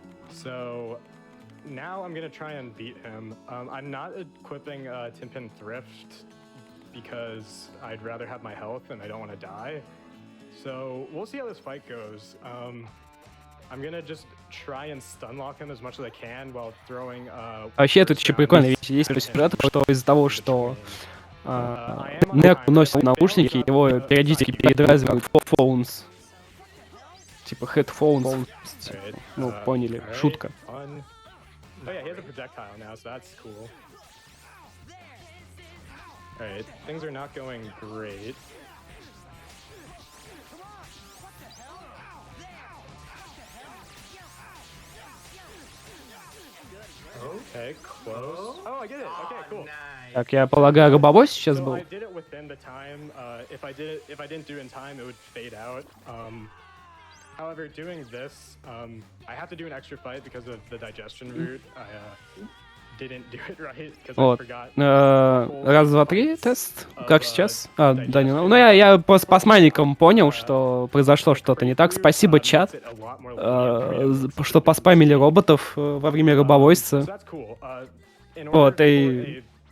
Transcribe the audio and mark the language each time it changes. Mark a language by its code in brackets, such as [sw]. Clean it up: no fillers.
[en] So now I'm gonna try and beat him. I'm not equipping Tin Pin Thrift because I'd rather have my health and I don't want to die. So we'll see how this fight goes. I'm gonna just try and stun lock him as much as I can while throwing. [ru] Вообще тут еще прикольная вещь есть по сюжету, что из-за того, что Неку носит наушники, его периодически передразнивают phones. Типа headphones. Ну, поняли, шутка. [en] Oh yeah, he has a projectile now, so that's cool. Alright, things are not going great. Okay, close. Oh, I get it. Okay, cool. [ru] Так, я полагаю, рабовой сейчас был? [en] So I did it within the time. If I didn't do it in time, it would fade out. However, doing this, I have to do an extra fight because of the digestion route. I didn't do it right because I forgot. [ru] Раз, два, три, тест. Как сейчас? Да, не ну я просто по смайликам понял, что произошло что-то не так. Спасибо, чат, что поспамили роботов во время рабовойства. Вот, и...